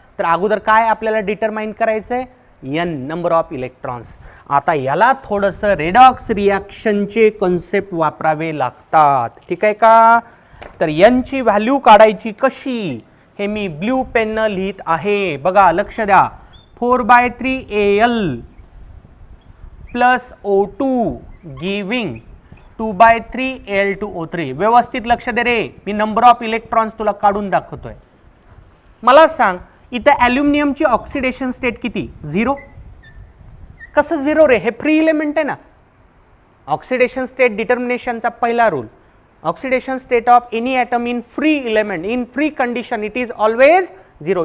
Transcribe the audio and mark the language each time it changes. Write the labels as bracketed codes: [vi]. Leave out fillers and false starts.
[mr] तर अगोदर काय आपल्याला डिटरमाइन करायचंय? N, number of electrons. आता याला थोडंसं रेडॉक्स रिॲक्शनचे कन्सेप्ट वापरावे लागतात. ठीक आहे का? तर एनची व्हॅल्यू काढायची कशी हे मी ब्ल्यू पेननं लिहित आहे. बघा, लक्ष द्या. [en] 4/3 AL plus O2 giving 2/3 Al2O3. [mr] व्यवस्थित लक्ष दे रे, मी नंबर ऑफ इलेक्ट्रॉन्स तुला काढून दाखवतोय. मला सांग, इथं ॲल्युमिनियमची ऑक्सिडेशन स्टेट किती? 0. कसं 0 रे? हे फ्री इलेमेंट आहे ना. ऑक्सिडेशन स्टेट डिटर्मिनेशनचा पहिला rule, [en] Oxidation state of any atom in free element, in free condition it is always 0.